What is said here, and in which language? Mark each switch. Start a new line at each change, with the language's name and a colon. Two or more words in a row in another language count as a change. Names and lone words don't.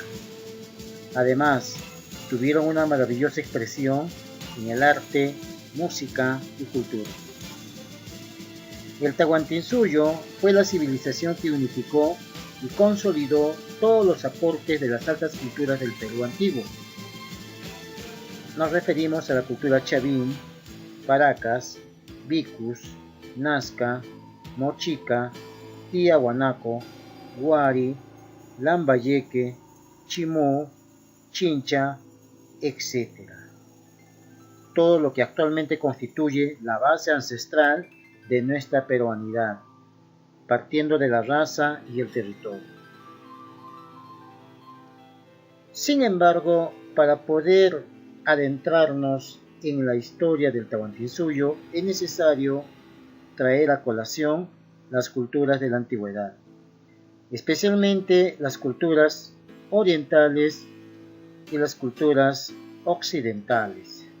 Spanish: Además, tuvieron una maravillosa expresión en el arte, música y cultura. El Tahuantinsuyo fue la civilización que unificó y consolidó todos los aportes de las altas culturas del Perú antiguo. Nos referimos a la cultura Chavín, Paracas, Vicus, Nazca, Mochica, Tiahuanaco, Huari, Lambayeque, Chimú, Chincha, etc. Todo lo que actualmente constituye la base ancestral de nuestra peruanidad, partiendo de la raza y el territorio. Sin embargo, para poder adentrarnos en la historia del Tahuantinsuyo, es necesario traer a colación las culturas de la antigüedad, especialmente las culturas orientales y las culturas occidentales.